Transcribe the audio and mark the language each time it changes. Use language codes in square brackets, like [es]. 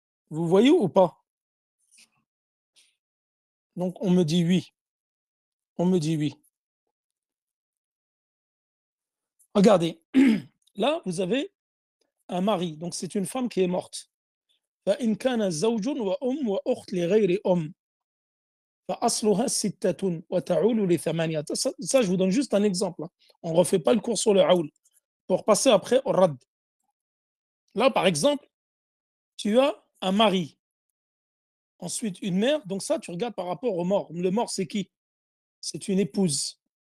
[fr] Vous voyez ou pas? Donc, on me dit oui. On me dit oui. Regardez, là, vous avez un mari, donc c'est une femme qui est morte. [ar] فإن كان زوج وأم وأخت لغير أم فأصلها ستة وتعول لثمانية. [fr] Ça, je vous donne juste un exemple. On ne refait pas le cours sur le aoul. Pour passer après au rad. Là, par exemple, tu as un mari, ensuite une mère. Donc ça, tu regardes par rapport au mort. Le mort, c'est qui? C'est une épouse.